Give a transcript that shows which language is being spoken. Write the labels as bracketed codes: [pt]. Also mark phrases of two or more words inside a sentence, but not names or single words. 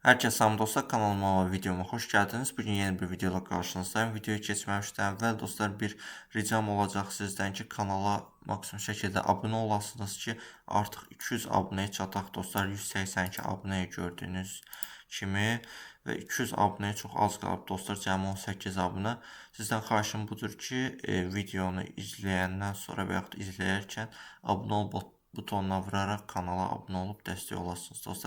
[tr] Herkese salam dostlar, kanalıma ve videoma hoş geldiniz. Bugün yeni bir videoyla karşınızdayım. [az] Videoyu geçməmişdən əvvəl dostlar bir ricam olacaq sizdən ki, kanala maksimum şəkildə abunə olasınız ki, artıq 200 abunəyə çataq dostlar. 182 abunəyə gördüyünüz kimi və 200 abunəyə çox az qalıb dostlar. Cəmi 18 abunə. Sizdən xahişim budur ki, videonu izləyəndən sonra və yaxud izləyərkən abunə ol butonuna vuraraq kanala abunə olub dəstək olasınız dostlar.